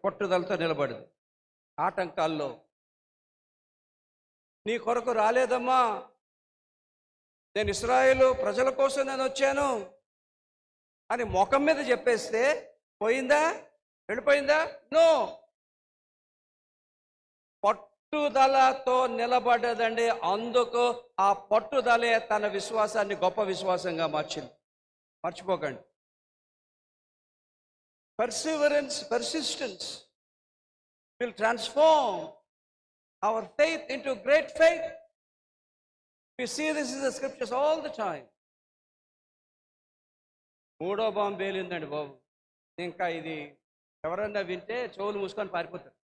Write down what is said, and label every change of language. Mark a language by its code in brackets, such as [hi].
[te] పట్టుదలతో నిలబడ్డది. ఆటంకాల్లో నీ కొరకు రాలేదమ్మా, నేను ఇశ్రాయేలు ప్రజల కోసం నేను వచ్చాను అని ముఖం మీద చెప్పేస్తే పోయిందా? వెళ్ళిపోయిందా? నో. పట్టుదలతో నిలబడ్డదండి. అందుకు ఆ పట్టుదలే తన విశ్వాసాన్ని గొప్ప విశ్వాసంగా మార్చింది. మర్చిపోకండి. [en] Perseverance, persistence will transform our faith into great faith. We see this in the scriptures all the time. [te] మూడో బాంబు పేలిందండి బాబు. ఇంకా ఇది ఎవరన్నా వింటే చెవులు మూసుకొని పారిపోతారు.